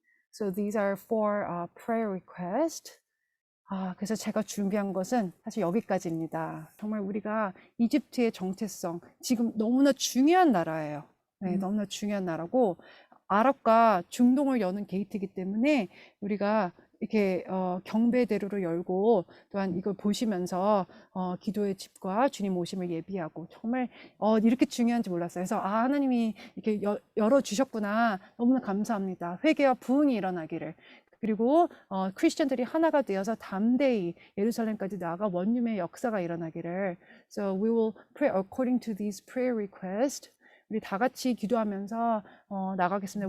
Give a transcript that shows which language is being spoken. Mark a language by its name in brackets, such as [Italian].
[English] So these are 4 prayer requests. [Korean] 그래서 제가 준비한 것은 사실 여기까지입니다. 정말 우리가 이집트의 정체성, 지금 너무나 중요한 나라예요. 네, 너무나 중요한 나라고 아랍과 중동을 여는 게이트이기 때문에 우리가 이렇게 경배대로를 열고 또한 이걸 보시면서 기도의 집과 주님 오심을 예비하고 정말 이렇게 중요한지 몰랐어요. 그래서 하나님이 이렇게 열어주셨구나. 너무나 감사합니다. 회개와 부흥이 일어나기를. 그리고 크리스천들이 하나가 되어서 담대히 예루살렘까지 나아가 원룸의 역사가 일어나기를. [English] So we will pray according to these prayer requests. [Korean] 우리 다 같이 기도하면서 나가겠습니다.